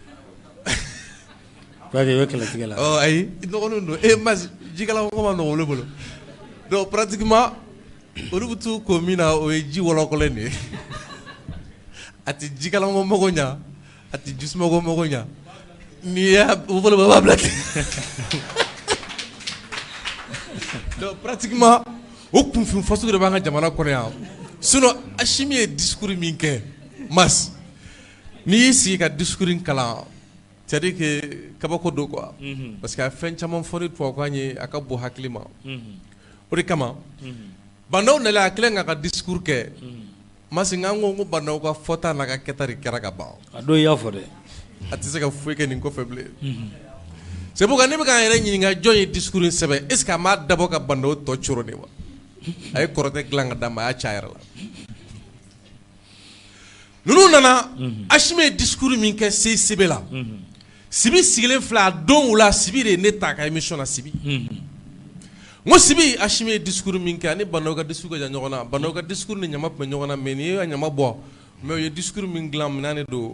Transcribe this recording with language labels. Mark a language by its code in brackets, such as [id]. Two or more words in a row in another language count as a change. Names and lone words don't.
[bm] Ayi dɔgɔninw don mas jikalanko ma nɔgɔn olu bolo [fr] donc pratiquement [bm] olu bɛ t'u ko min na o ye ji wɔlɔkɔlen de ye a tɛ jikalanko mago ɲa a tɛ jisumako mago ɲa n'i y'a u bolo b'a bila ten. [fr] Donc pratiquement [bm] o kunfin faso de b'an ka jamana kɔnɔ yan sinon Asimi ye discours min kɛ mas n'i y'i sigi ka discours kalan [fr] c'est-à-dire que [bm] kabako don quoi parce que a fɛn caman fɔ ni tubabukan ye a ka bon hakili ma o de kama Bandaw nana a kɛlen k'a ka discours kɛ mas n ko Bandaw ka fɔta n'a ka kɛta de kɛra ka ban a don i y'a fɔ dɛ a tɛ se ka foyi kɛ nin kɔfɛ bilen. [fr] C'est pourquoi [bm] ne bɛ k'an yɛrɛ ɲininka jɔn ye discours in sɛbɛn [fr] est ce que [bm] a m'a dabɔ ka Bandaw tɔ coro de wa a ye kɔrɔtɛ dilan ka d'a ma a y'a ci a yɛrɛ la. Ninnu nana Asimi ye discours min kɛ CICB la Sibi sigilen filɛ a don o la Sibi de ye ne ta a ka émission na Sibi. N ko Sibi Asimi ye discours min kɛ ani Bandaw ka discours ka jan ɲɔgɔn na Bandaw ka discours ni ɲama tun bɛ ɲɔgɔn na mais nin ye ka ɲama bɔ mais o ye discours min dilan minɛn de don.